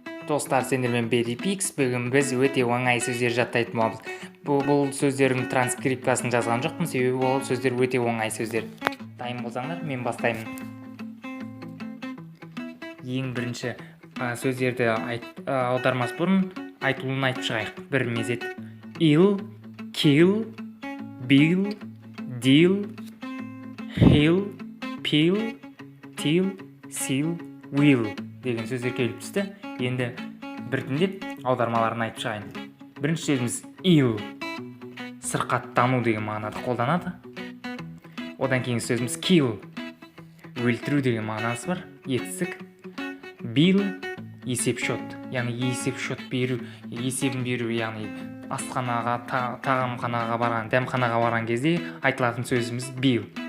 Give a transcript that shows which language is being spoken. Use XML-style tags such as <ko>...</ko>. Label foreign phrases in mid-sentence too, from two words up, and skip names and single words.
<kk>Достар, сендермен Берипикс. Бүгін біз өте оңай сөздер жаттайтын боламыз. Бұл сөздердің транскрипциясын жазған жоқпын, себебі ол сөздер өте оңай сөздер. Дайын болсаңдар, мен бастаймын. Ең бірінші сөздерді аудармас бұрын айтылуын айтып шығайық. Бір мезет.</kk> <en>Ill, kill, bill, deal, heal, peel, till, seal, will</en> <kk>деген сөздер келіп түсті. Енді біртіндеп аудармаларын айтып шығайын. Бірінші сөзіміз ill, сырқаттану деген мағынада қолданады. Одан кейін сөзіміз kill, өлтіру деген мағынасы бар, етістік. Bill, есеп-шот, яғни есеп-шот беру, есебін беру, яғни асханаға, тағамханаға барған, дәмханаға барған кезде айтылатын сөзіміз bill.</kk>